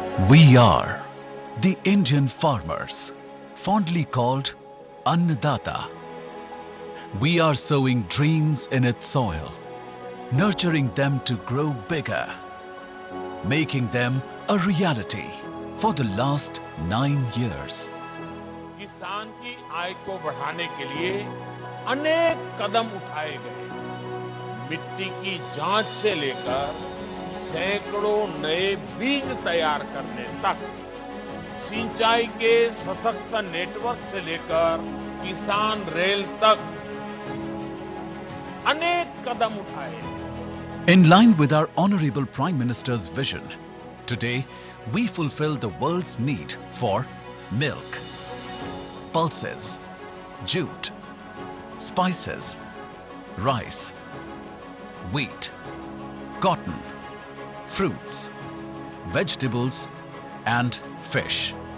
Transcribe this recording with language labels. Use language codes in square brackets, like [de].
[en] We are the Indian farmers, fondly called Annadata. We are sowing dreams in its soil, nurturing them to grow bigger, making them a reality for the last 9 years. [hi] किसान की आय को बढ़ाने के लिए अनेक कदम उठाए गए। मिट्टी की जांच से लेकर सैकड़ों नए बीज तैयार करने तक, सिंचाई के सशक्त नेटवर्क से लेकर किसान रेल तक अनेक कदम उठाए। [en] In line with our Honorable Prime Minister's vision, today we fulfill the world's need for milk, pulses, jute, spices, rice, wheat, cotton, fruits, vegetables and fish.